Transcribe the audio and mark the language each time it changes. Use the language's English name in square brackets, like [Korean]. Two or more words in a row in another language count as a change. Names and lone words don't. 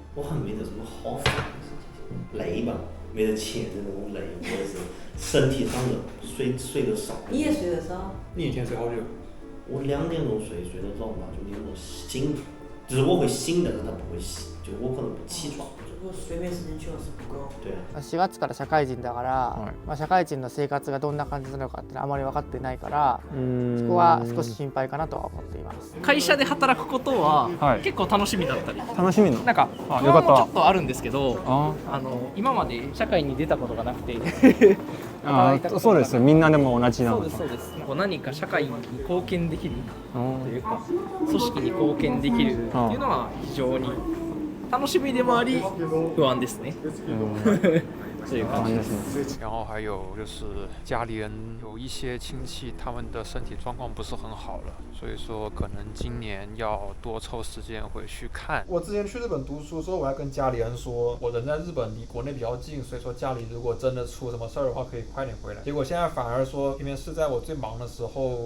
[Chinese] 我还没得什么好烦的事情，累吧，没得钱的那种累，或者是身体上的睡得少。你也睡得少？你一天睡好久？我2点钟睡得早嘛，就那种醒，就是我会醒，但是他不会醒，就我可能不起床。睡眠時間長是不夠。 [Japanese] 4月から社会人だから、まあ、社会人の生活がどんな感じなのかってあまり分かってないから、そこは少し心配かなとは思っています。会社で働くことは結構楽しみだったり、楽しみのなんか不安もちょっとあるんですけど、今まで社会に出たことがなくてそうですよ、みんなでも同じなの。そうです。こう何か社会に貢献できるというか、組織に貢献できるっていうのは非常に楽しみでもあり不安ですね。 [Chinese] 然后还有就是家里人有一些亲戚，他们的身体状况不是很好了，所以说可能今年要多抽时间回去看。我之前去日本读书的时候，我还跟家里人说，我人在日本离国内比较近，所以说家里如果真的出什么事儿的话，可以快点回来。结果现在反而说，偏偏是在我最忙的时候，